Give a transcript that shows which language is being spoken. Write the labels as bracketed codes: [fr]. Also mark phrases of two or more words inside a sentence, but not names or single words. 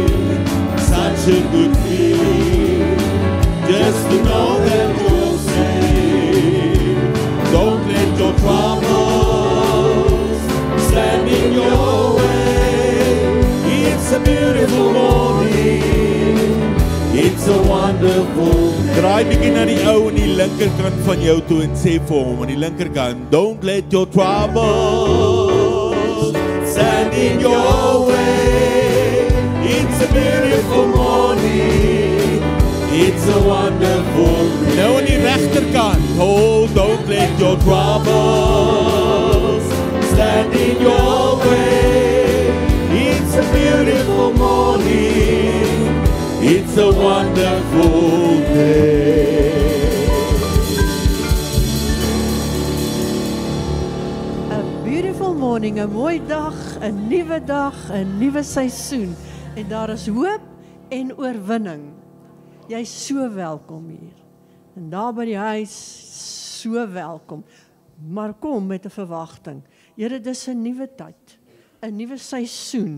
[en] Such a good feeling just to know that you're saved. Don't let your troubles stand in your way. It's a beautiful morning. It's a wonderful day. [af] Draai bietjie na die ou aan die linkerkant van jou toe en sê vir hom aan die linkerkant, [en] don't let your troubles stand in your way. It's a beautiful morning. It's a wonderful day. [af] Nou aan die regterkant, [en] oh, don't let your troubles stand in your way. It's a beautiful morning. It's a wonderful day. A beautiful morning, [af] 'n mooi dag, 'n nuwe dag, 'n nuwe seisoen. En daar is hoop en oorwinning. Jy's so welkom hier. En daar by die huis, so welkom. Maar kom met 'n verwagting. Here, dis 'n nuwe tyd, 'n nuwe seisoen.